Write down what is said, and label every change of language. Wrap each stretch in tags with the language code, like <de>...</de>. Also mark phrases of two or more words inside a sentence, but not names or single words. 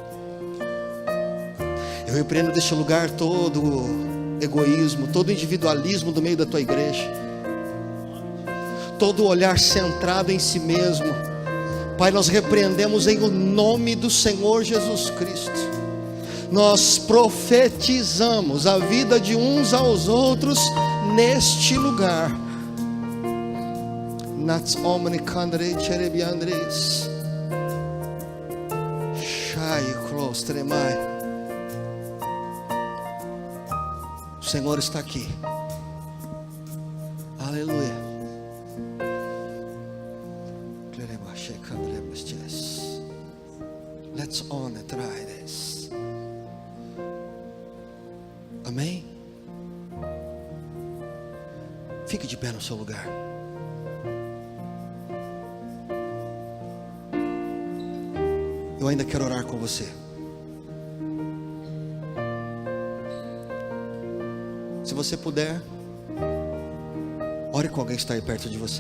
<pt>Eu repreendo deste lugar todo egoísmo, todo individualismo do meio da tua igreja, todo olhar centrado em si mesmo. Pai, nós repreendemos em o nome do Senhor Jesus Cristo. Nós profetizamos a vida de uns aos outros neste lugar. Nats omni kandre cherebiandres. Shai clostremai. O Senhor está aqui. Aleluia.</pt> <en>Let's on and try this.</en> <pt>Amém? Fique de pé no seu lugar. Eu ainda quero orar com você. Se você puder, ore com alguém que está aí perto de você.</pt>